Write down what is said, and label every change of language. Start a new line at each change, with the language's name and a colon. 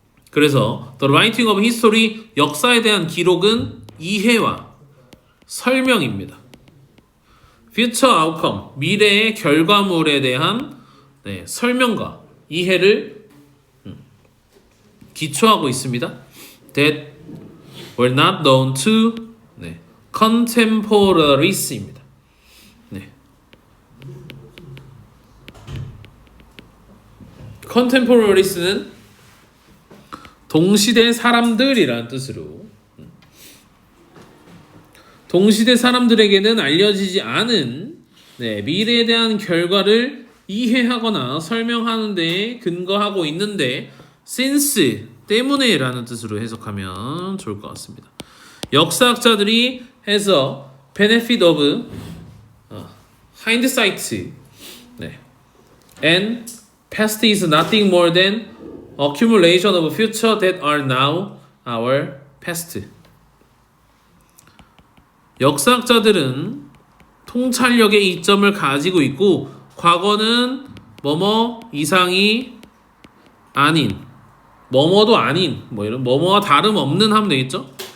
Korean: 그래서
English: The Writing of History,
Korean: 역사에 대한 기록은 이해와 설명입니다.
English: Future Outcome,
Korean: 미래의 결과물에 대한 설명과 이해를 기초하고 있습니다.
English: That were not known to contemporaries 입니다.
Korean: contemporaries는 동시대 사람들이라는 뜻으로, 동시대 사람들에게는 알려지지 않은 미래에 대한 결과를 이해하거나 설명하는 데 근거하고 있는데, since 때문에 라는 뜻으로 해석하면 좋을 것 같습니다. 역사학자들이 해서
English: benefit of hindsight and past is nothing more than accumulation of future that are now our past.
Korean: 역사학자들은 통찰력의 이점을 가지고 있고, 과거는 뭐뭐 이상이 아닌, 뭐뭐도 아닌, 뭐 이런 뭐뭐와 다름없는 하면 되겠죠?